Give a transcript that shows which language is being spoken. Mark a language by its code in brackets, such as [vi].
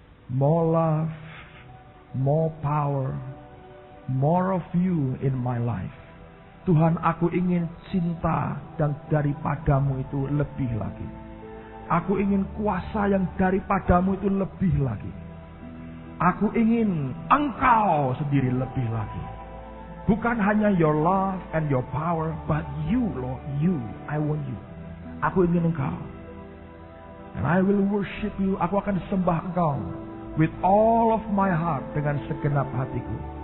[en] More love, more power, more of you in my life. [id] Tuhan, aku ingin cinta dan daripadamu itu lebih lagi. Aku ingin kuasa yang daripadamu itu lebih lagi. Aku ingin Engkau sendiri lebih lagi. Bukan hanya [en] your love and your power, but you, Lord, you. I want you. [id] Aku ingin Engkau. [en] And I will worship you. [id] Aku akan sembah Engkau [en] with all of my heart, [id] dengan segenap hatiku.